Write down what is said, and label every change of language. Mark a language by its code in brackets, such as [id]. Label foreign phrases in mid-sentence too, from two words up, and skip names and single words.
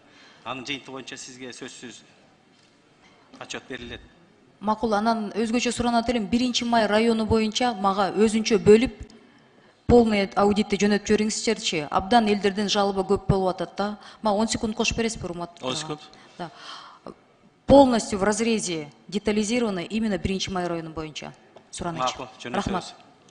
[ky] Анын жыйынтыгы боюнча сизге сөзсүз отчет берилет. Макул, анан өзгөчө суранат элем, 1 май району боюнча мага өзүнчө бөлүп полный аудитти жөнөтүп жибериңизчерчи. Абдан элдерден жалоба көп болуп атат да. Мага 10 секунд кошуп бересизби, урматтуу? 10 секунд. Да. [ru] Полностью в разрезе детализировано именно 1 май [ky] району боюнча. Суранычы. Макул, Рахмат. жөнөтөбүз.